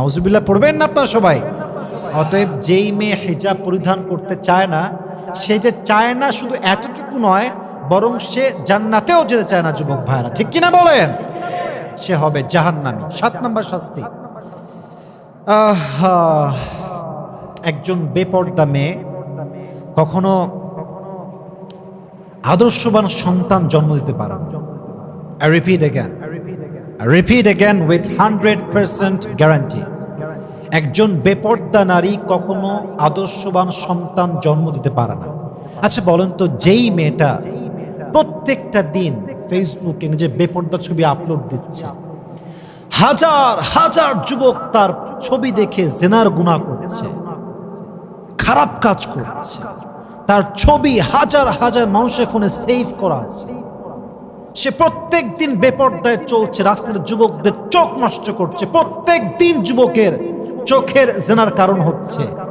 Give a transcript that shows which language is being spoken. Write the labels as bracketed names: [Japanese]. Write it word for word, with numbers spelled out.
[Bangla] নাউজুবিল্লাহ পড়বেন না আপনারা সবাই? অতএব যেই মেয়ে হিজাব পরিধান করতে চায় না, সে যে চায় না শুধু এতটুকু নয়, বরং সে জান্নাতেও যেতে চায় না যুবক ভাইরা, ঠিক কিনা বলেন? সে হবে জাহান্নামী। সাত নম্বর শাস্তি, আহা, একজন বেপর্দা মেয়ে কখনো আদর্শবান সন্তান জন্ম দিতে পারে না। [English] I repeat again, I repeat again with one hundred percent guarantee. [Bangla] একজন বেপর্দা নারী কখনো আদর্শবান সন্তান জন্ম দিতে পারে না। আচ্ছা বলেন তো, যেই মেয়েটা প্রত্যেকটা দিন ফেসবুকে নিজের বেপর্দা ছবি আপলোড দিচ্ছে, হাজার হাজার যুবক তার ছবি দেখে জেনার গুনাহ করছে, খারাপ কাজ করছে, তার ছবি হাজার হাজার মানুষের ফোনে সেভ করা আছে, সে প্রত্যেক দিন বেপর্দায় চলছে, রাস্তার যুবকদের চোখ নষ্ট করছে, প্রত্যেক দিন যুবকের চোখের জেনার কারণ হচ্ছে।